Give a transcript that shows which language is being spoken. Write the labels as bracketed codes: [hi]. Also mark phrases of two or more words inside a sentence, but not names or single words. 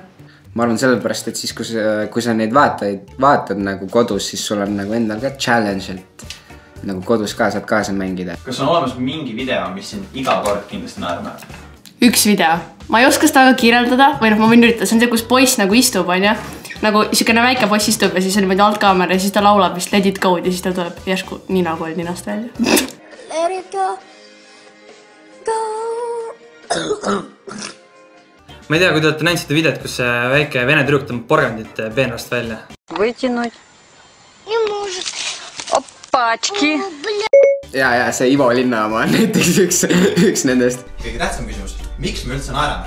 [et] Ma arvan sellepärast, et siis kui sa neid vaatad nagu kodus, siis sul on nagu endal ka challenge, et nagu kodus ka saad kaasa mängida. Kas on olemas mingi video, mis sind iga kord kindlasti naerma? Üks video. Ma ei oska seda väga kirjeldada, või ma võin üritada, see on see, kus poiss nagu istub, on ja? Nagu isukene väike poiss istub ja siis on niimoodi altkaamera ja siis ta laulab vist [en] Let it go [et] ja siis ta tuleb järsku ninakool ninast välja. [en] Let it go. Go. [et] Ma ei tea, kui te olete näinud seda videot, kus see väike vene tüdruk tõmbab porgandit peenrast välja. [ru] Вытянуть. Не может. Опачки. [et] Ja see Ivo Linnamaa on näiteks üks nendest. Kõige tähtsam küsimus. Miks me üldse naerame?